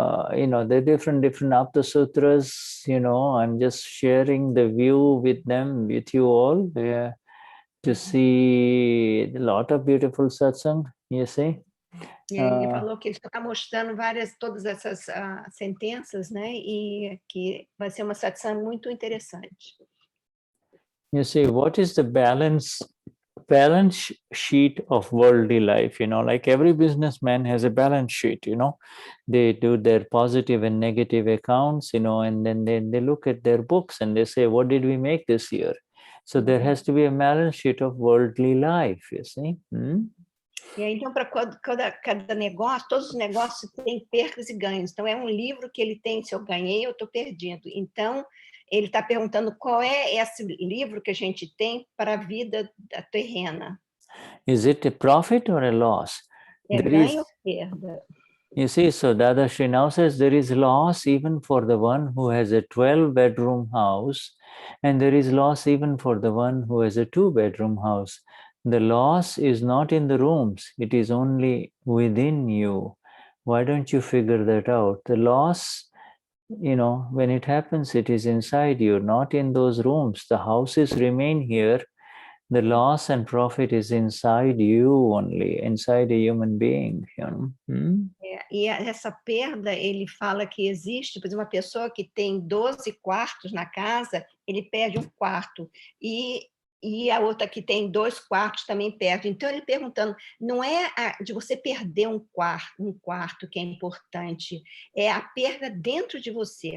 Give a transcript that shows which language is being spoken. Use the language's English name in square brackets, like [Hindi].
[English] The different Apta Sutras, I'm just sharing the view with you all, to see a lot of beautiful satsang, you see. [Portuguese] Ele falou que ele está mostrando todas essas sentenças, né? E que vai ser uma satsang muito interessante. [English] You see, what is the balance sheet of worldly life? Like every businessman has a balance sheet. They do their positive and negative accounts, and then they look at their books and they say, what did we make this year? So there has to be a balance sheet of worldly life, you see. [Portuguese] E aí, então, para cada negócio, todos os negócios têm perdas e ganhos. Então, é um livro que ele tem, se eu ganhei, eu estou perdido. Então, ele está perguntando qual é esse livro que a gente tem para a vida terrena. [English] Is it a profit or a loss? [Portuguese] É ganho ou perda? [English] You see, so Dadashri now says there is loss even for the one who has a 12-bedroom house, and there is loss even for the one who has a 2-bedroom house. The loss is not in the rooms, it is only within you. Why don't you figure that out? The loss when it happens, it is inside you, not in those rooms. The houses remain here. The loss and profit is inside you only, inside a human being. [Portuguese] E essa perda, ele fala que existe, por exemplo, uma pessoa que tem 12 quartos na casa, ele perde um quarto. E a outra que tem 2 quartos também perde. Então, ele perguntando, não é de você perder um quarto que é importante, é a perda dentro de você.